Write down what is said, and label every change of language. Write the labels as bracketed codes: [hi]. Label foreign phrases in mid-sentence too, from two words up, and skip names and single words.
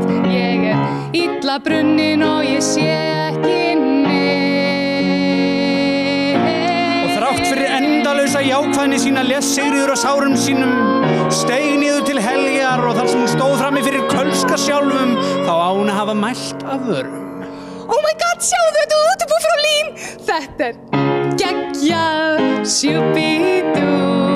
[is] Ég er illa brunnin og ég sé ekki neitt. Og þrátt fyrir endalausa jákvæðni sína les Sigríður á sárum sínum, steig niður til heljar og þar sem hún stóð frammi fyrir Kölska sjálfum þá á hún að hafa mælt af vörum. [en] Oh my god, [is] sjáðu þetta útibú frá Lín! Þetta er geggjað sjúbídú.